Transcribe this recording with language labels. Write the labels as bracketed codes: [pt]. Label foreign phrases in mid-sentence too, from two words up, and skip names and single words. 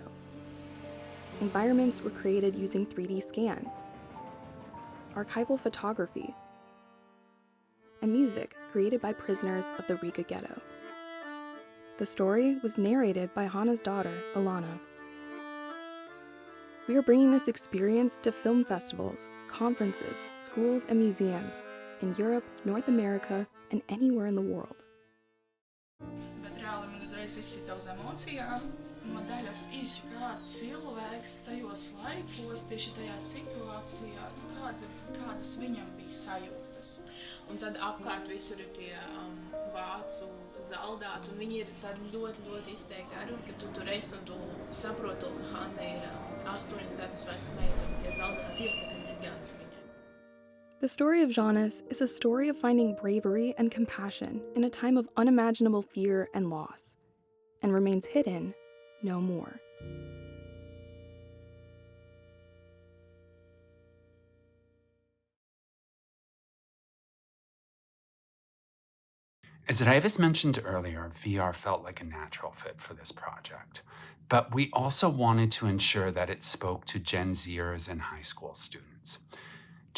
[en] Environments were created using 3D scans, archival photography, and music created by prisoners of the Riga Ghetto. The story was narrated by Hanna's daughter, Ilana. We are bringing this experience to film festivals, conferences, schools, and museums in Europe, North America, and anywhere in the world. [lv] Bet reāli man uzreiz izsita uz emocijām. No daļas izjūta, kā cilvēks tajos laikos, tieši tajā situācijā, kādas viņam bija sajūtas. Un tad apkārt visur ir tie vācu zaldāti, un viņi ir tādi ļoti izteikti garumi, ka tu tur esi un tu saproti to, ka Hanna ir 8 gadus veca meita, un tie zaldāti ir tā kā giganti viņai. [en] The story of Žanis is a story of finding bravery and compassion in a time of unimaginable fear and loss, and remains hidden no more. As Raivis mentioned earlier, VR felt like a natural fit for this project, but we also wanted to ensure that it spoke to Gen Zers and high school students.